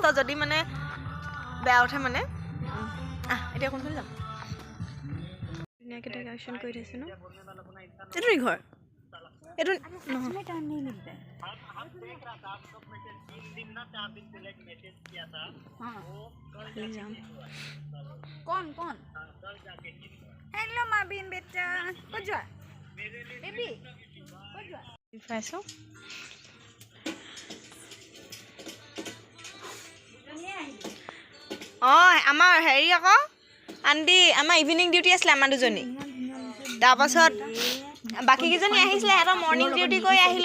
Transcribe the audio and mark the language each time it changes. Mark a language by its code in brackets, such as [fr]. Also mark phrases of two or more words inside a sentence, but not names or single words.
[as] যদি মানে বেয়া উঠে মানে। এতিয়া কোনফালে যাম? ধুনীয়াকৈ ডেক'ৰেশ্যন কৰি থৈছে ন। এইটো ঘৰ, এইটো যাম। कौन हेलो माबिन बेटा कौन जा बेबी कौन जा পাইছোঁ। আমাৰ হেৰি আকৌ আন্টি, আমাৰ [en] evening duty [as] আছিলে আমাৰ দুজনী। তাৰপাছত বাকীকেইজনী আহিছিলে, সিহঁতৰ [en] morning duty [as] কৰি আহিলে।